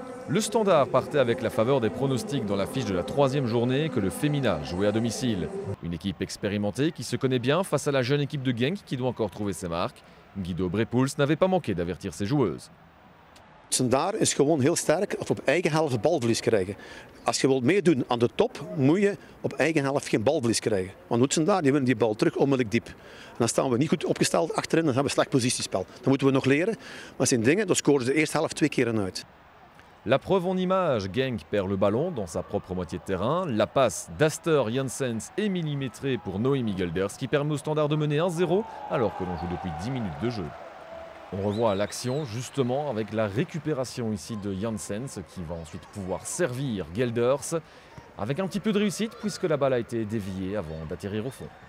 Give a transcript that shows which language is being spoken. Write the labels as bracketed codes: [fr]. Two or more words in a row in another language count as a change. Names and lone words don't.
[fr] Le Standard partait avec la faveur des pronostics dans l'affiche de la 3e journée que le Femina jouait à domicile. Une équipe expérimentée qui se connaît bien face à la jeune équipe de Genk qui doit encore trouver ses marques. Guido Brepoels n'avait pas manqué d'avertir ses joueuses. [nl] Standaard is gewoon heel sterk op eigen helft balverlies krijgen. Als je wilt meedoen aan de top, moet je op eigen helft geen balverlies krijgen. Want Standaard die winnen die bal terug onmiddellijk diep. En dan staan we niet goed opgesteld achterin, dan hebben we slecht positiespel. Dat moeten we nog leren. Maar dat zijn dingen, dan scoren ze de eerste helft 2 keer uit. [fr] La preuve en image, Genk perd le ballon dans sa propre moitié de terrain. La passe d'Aster Janssens est millimétrée pour Noémie Gelders qui permet au Standard de mener 1-0 alors que l'on joue depuis 10 minutes de jeu. On revoit l'action justement avec la récupération ici de Janssens qui va ensuite pouvoir servir Gelders avec un petit peu de réussite puisque la balle a été déviée avant d'atterrir au fond.